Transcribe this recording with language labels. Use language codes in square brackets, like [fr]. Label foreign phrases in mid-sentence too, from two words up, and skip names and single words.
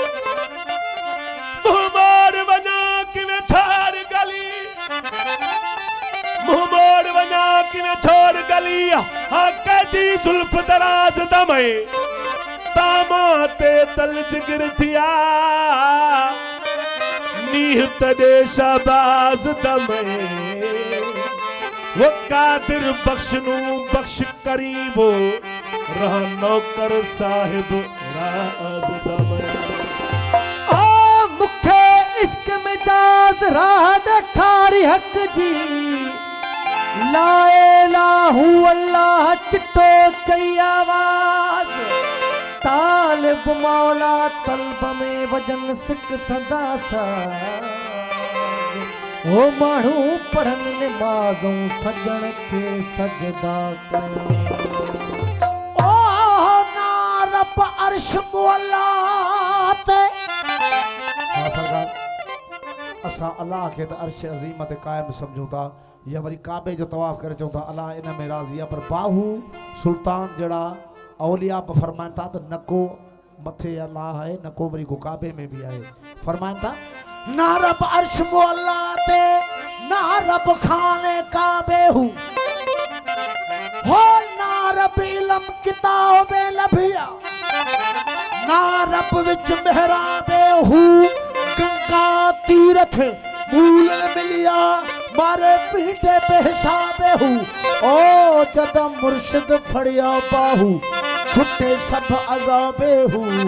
[skr] मुंह मोड़ वञा किवें छोड़ गली, मुंह मोड़ वञा किवें छोड़ गली, हा कैदी जुल्फ दराज तमें, तामा ते तल जिगर थिया, नीह तड़े शाबाज तमें, वो कादिर बख्श नू बख्श करी, वो रह नौकर साहिब राज तमें। ओ मुखे इश्क मिजाज राह ॾेखारी हक जी, [ar] لا إلهُ الله [skr] चिट्टो चई आवाज़, तालिब मौला तलब में वजन सिक सदा सा, ओ माण्हू पढ़न निमाज़ूं सजण खे सजदा कयो। ओ ना रब अर्श मुअल्ला ते, हाँ सरकार असां अल्लाह के अर्श अज़ीम ते कायम समझूं था, या वरी काबे जो तवाफ करे चऊं था अल्लाह इन में राज़ी है, पर बाहू सुल्तान जड़ा औलिया पे फरमाइन था, तो नको मथे अल्लाह है, नको वरी को काबे में भी है, फरमाइन था ना रब अर्श मुअल्ला ते, ना रब खाने काबे हूँ, हो ना रब इल्म किताबे लभिया, ना रब विच मेहराबे हूँ, गंगा तीरथ मूल मिलिया, मारे पीठे पे हिसाबे हूँ, ओ जदा मुर्शिद फड़िया बाहू, छुट्टे सब अजाबे हूँ,